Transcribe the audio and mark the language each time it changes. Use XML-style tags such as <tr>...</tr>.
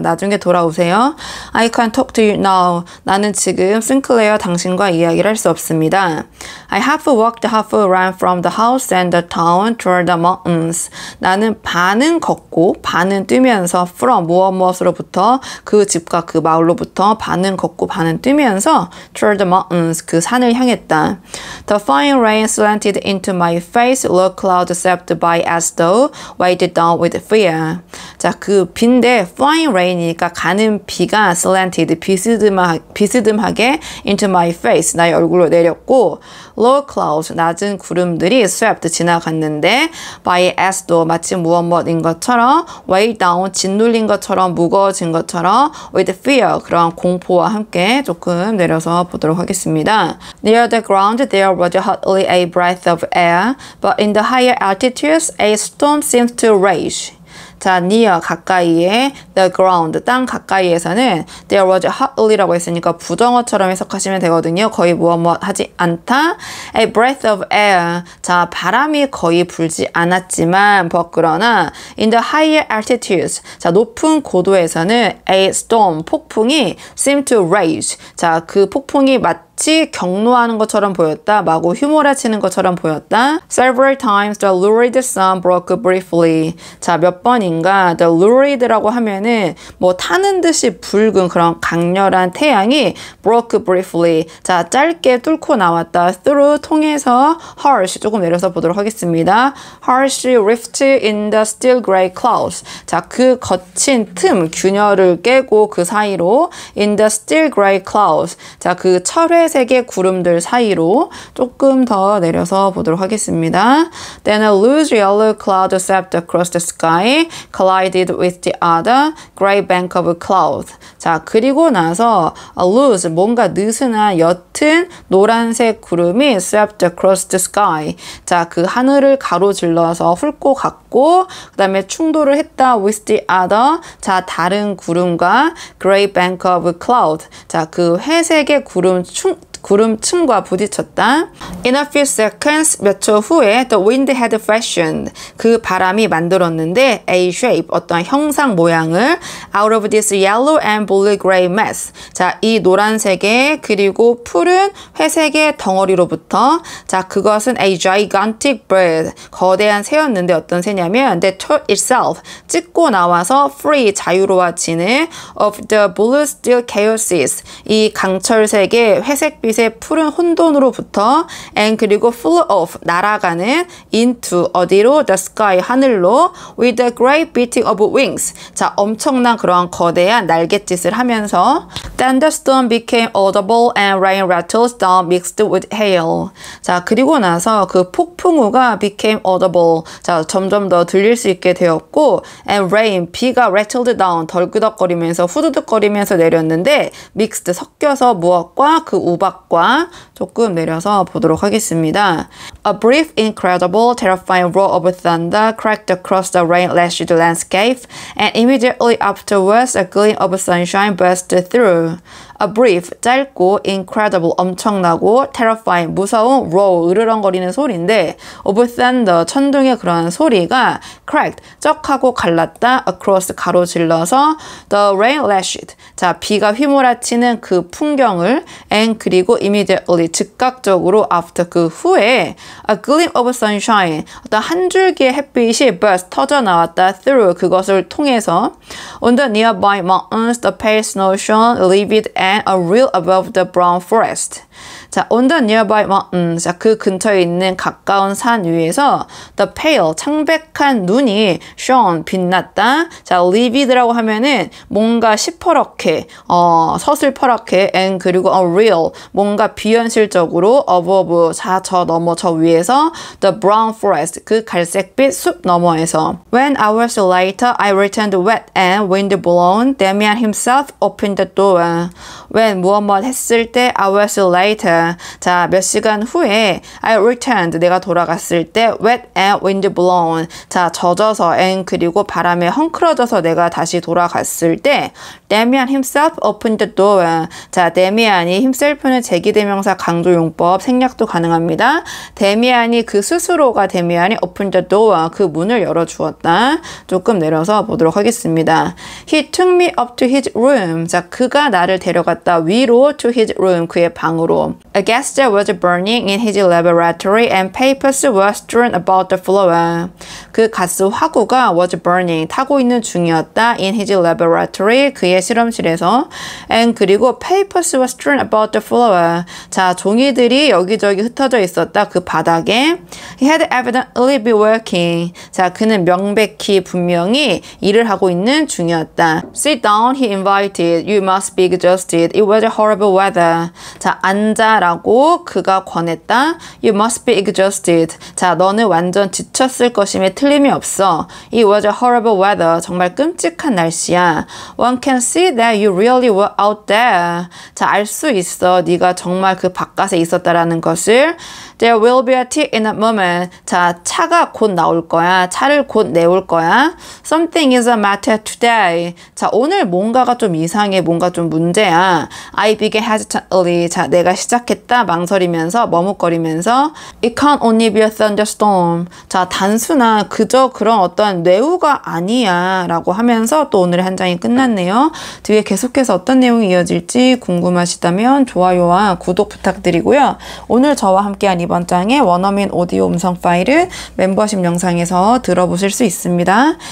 <ko>나중에 돌아오세요.</ko> <en>I can't talk to you now.</en> <ko>나는 지금 싱클레어 당신과 이야기를 할 수 없습니다.</ko> <en>I half walked, half ran from the house and the town toward the mountains.</en> <ko>나는 반은 걷고 반은 뛰면서</ko> <en>from</en> <ko>무엇으로부터 그 집과 그 마을로부터 반은 걷고 반은 뛰면서</ko> <en>toward the mountains</en> <ko>그 산을 향했다.</ko> <en>The fine rain slanted into my face, low cloud swept by as though weighted down with fear.</en> <ko>자, 그 빈데</ko> <en>fine rain</en> <ko>이니까 가는 비가</ko> <en>slanted,</en> <ko>비스듬하게</ko> <en>into my face,</en> <ko>나의 얼굴로 내렸고</ko> <en>low clouds,</en> <ko>낮은 구름들이</ko> <en>swept,</en> <ko>지나갔는데</ko> <en>by as though,</en> <ko>마치 무엇인 것처럼</ko> <en>weighed down,</en> <ko>짓눌린 것처럼 무거워진 것처럼</ko> <en>with fear,</en> <ko>그런 공포와 함께 조금 내려서 보도록 하겠습니다.</ko> <en>Near the ground there was hardly a breath of air, but in the higher altitudes a storm seemed to rage.</en> <ko>자,</ko> <en>near,</en> <ko>가까이에,</ko> <en>the ground,</en> <ko>땅 가까이에서는</ko> <en>there was hardly</en> <ko>라고 했으니까 부정어처럼 해석하시면 되거든요. 거의 무엇 하지 않다.</ko> <en>A breath of air.</en> <ko>자, 바람이 거의 불지 않았지만, 그러나</ko> <en>in the higher altitudes.</en> <ko>자, 높은 고도에서는</ko> <en>a storm,</en> <ko>폭풍이</ko> <en>seemed to rage.</en> <ko>자, 그 폭풍이 마치 격노하는 것처럼 보였다. 마구 휘몰아 치는 것처럼 보였다.</ko> <en>Several times the lurid sun broke briefly.</en> <ko>자, 몇 번인가</ko> <en>the lurid</en> <ko>라고 하면은 뭐 타는 듯이 붉은 그런 강렬한 태양이</ko> <en>broke briefly.</en> <ko>자, 짧게 뚫고 나왔다.</ko> <en>through</en> <ko>통해서</ko> <en>harsh</en> <ko>조금 내려서 보도록 하겠습니다.</ko> <en>harsh rift in the still gray clouds.</en> <ko>자, 그 거친 틈 균열을 깨고 그 사이로</ko> <en>in the still gray clouds.</en> <ko>자, 그 철회색의 구름들 사이로 조금 더 내려서 보도록 하겠습니다.</ko> <en>Then a loose yellow cloud swept across the sky, collided with the other gray bank of clouds.</en> <ko>자, 그리고 나서</ko> <en>a loose</en> <ko>뭔가 느슨한 옅은 노란색 구름이</ko> <en>swept across the sky.</en> <ko>자, 그 하늘을 가로질러서 훑고 갔고 그 다음에 충돌을 했다</ko> <en>with the other.</en> <ko>자, 다른 구름과</ko> <en>gray bank of cloud.</en> <ko>자, 그 회색의 구름층과 부딪혔다.</ko> <en>In a few seconds,</en> <ko>몇 초 후에</ko> <en>the wind had fashioned.</en> <ko>그 바람이 만들었는데</ko> <en>a shape,</en> <ko>어떤 형상 모양을</ko> <en>out of this yellow and blue gray mass.</en> <ko>자, 이 노란색의 그리고 푸른 회색의 덩어리로부터 자, 그것은</ko> <en>a gigantic bird.</en> <ko>거대한 새였는데 어떤 새냐면</ko> <en>that took itself.</en> <ko>찍고 나와서</ko> <en>free,</en> <ko>자유로워지는</ko> <en>of the blue still chaoses.</en> <ko>이 강철색의 회색빛 의 푸른 혼돈으로부터</ko> <en>and</en> <ko>그리고</ko> <en>flew off</en> <ko>날아가는</ko> <en>into</en> <ko>어디로</ko> <en>the sky</en> <ko>하늘로</ko> <en>with a great beating of wings.</en> <ko>자, 엄청난 그러한 거대한 날갯짓을 하면서</ko> <en>thunderstorm became audible and rain rattles down mixed with hail.</en> <ko>자, 그리고 나서 그 폭풍우가</ko> <en>became audible.</en> <ko>자, 점점 더 들릴 수 있게 되었고</ko> <en>and rain</en> <ko>비가</ko> <en>rattled down</en> <ko>덜그덕거리면서 후두둑거리면서 내렸는데</ko> <en>mixed</en> <ko>섞여서 무엇과 그 우박 조금 내려서 보도록 하겠습니다.</ko> <en>A brief, incredible, terrifying roar of thunder cracked across the rain-lashed landscape, and immediately afterwards a gleam of sunshine burst through. A brief,</en> <ko>짧고,</ko> <en>incredible,</en> <ko>엄청나고,</ko> <en>terrifying,</en> <ko>무서운,</ko> <en>roar,</en> <ko>으르렁거리는 소리인데</ko> <en>of thunder,</en> <ko>천둥의 그런 소리가</ko> <en>cracked,</en> <ko>쩍하고 갈랐다,</ko> <en>across,</en> <ko>가로질러서</ko> <en>the rain-lashed,</en> <ko>자, 비가 휘몰아치는 그 풍경을</ko> <en>and</en> <ko>그리고</ko> <en>immediately,</en> <ko>즉각적으로</ko> <en>after,</en> <ko>그 후에</ko> <en>a gleam of sunshine,</en> <ko>어떤 한 줄기의 햇빛이</ko> <en>burst,</en> <ko>터져 나왔다,</ko> <en>through,</en> <ko>그것을 통해서</ko> <en>on the nearby mountains, the pale snow shone, livid and a real above the brown forest.</en> <ko>자,</ko> <en>on the nearby mountains,</en> <ko>자, 그 근처에 있는 가까운 산 위에서</ko> <en>the pale,</en> <ko>창백한 눈이</ko> <en>shone,</en> <ko>빛났다.</ko> <en>자, livid라고 하면은</en> <ko>뭔가 시퍼렇게, 서슬퍼렇게</ko> <en>and</en> <ko>그리고</ko> <en>unreal,</en> <ko>뭔가 비현실적으로</ko> <en>above,</en> <ko>자, 저 너머, 저 위에서</ko> <en>the brown forest,</en> <ko>그 갈색빛 숲 너머에서</ko> <en>When hours later I returned wet and wind-blown, Damien himself opened the door. When</en> <ko>무엇 했을 때</ko> <en>hours later,</en> <ko>자, 몇 시간 후에</ko> <en>I returned,</en> <ko>내가 돌아갔을 때</ko> <en>wet and wind-blown,</en> <ko>자, 젖어서</ko> <en>and</en> <ko>그리고 바람에 헝클어져서 내가 다시 돌아갔을 때</ko> <en>Damien himself opened the door.</en> <ko>자, 데미안이</ko> <en>himself</en> <ko>는 제기대명사 강조용법 생략도 가능합니다. 데미안이 그 스스로가 데미안이</ko> <en>opened the door,</en> <ko>그 문을 열어주었다. 조금 내려서 보도록 하겠습니다.</ko> <en>He took me up to his room.</en> <ko>자, 그가 나를 데려갔다 위로</ko> <en>to his room,</en> <ko>그의 방으로.</ko> <en>A gas jet was burning in his laboratory and papers were strewn about the floor.</en> <ko>그 가스 화구가</ko> <en>was burning,</en> <ko>타고 있는 중이었다.</ko> <en>In his laboratory,</en> <ko>그의 실험실에서.</ko> <en>And</en> <ko>그리고</ko> <en>papers were strewn about the floor.</en> <ko>자, 종이들이 여기저기 흩어져 있었다. 그 바닥에.</ko> <en>He had evidently been working.</en> <ko>자, 그는 명백히 분명히 일을 하고 있는 중이었다.</ko> <en>Sit down, he invited. You must be exhausted. It was a horrible weather.</en> <ko>자, 앉아라고 그가 권했다.</ko> <en>You must be exhausted.</en> <ko>자, 너는 완전 지쳤을 것임에 틀림이 없어.</ko> <en>It was a horrible weather.</en> <ko>정말 끔찍한 날씨야.</ko> <en>One can see that you really were out there.</en> <ko>자, 알 수 있어. 네가 정말 그 바깥에 있었다라는 것을.</ko> <en>There will be a tea in a moment.</en> <ko>자, 차가 곧 나올 거야. 차를 곧 내올 거야.</ko> <en>Something is a matter today.</en> <ko>자, 오늘 뭔가가 좀 이상해. 뭔가 좀 문제야.</ko> <en>I began hesitantly.</en> <ko>자, 내가 시작했다. 망설이면서 머뭇거리면서</ko> <en>It can't only be a thunderstorm.</en> <ko>자, 단순한 그저 그런 어떤 뇌우가 아니야 라고 하면서 또 오늘의 한 장이 끝났네요. 뒤에 계속해서 어떤 내용이 이어질지 궁금하시다면 좋아요와 구독 부탁드리고요. 오늘 저와 함께한 이번 장의 원어민 오디오 음성 파일은 멤버십 영상에서 들어보실 수 있습니다.</ko>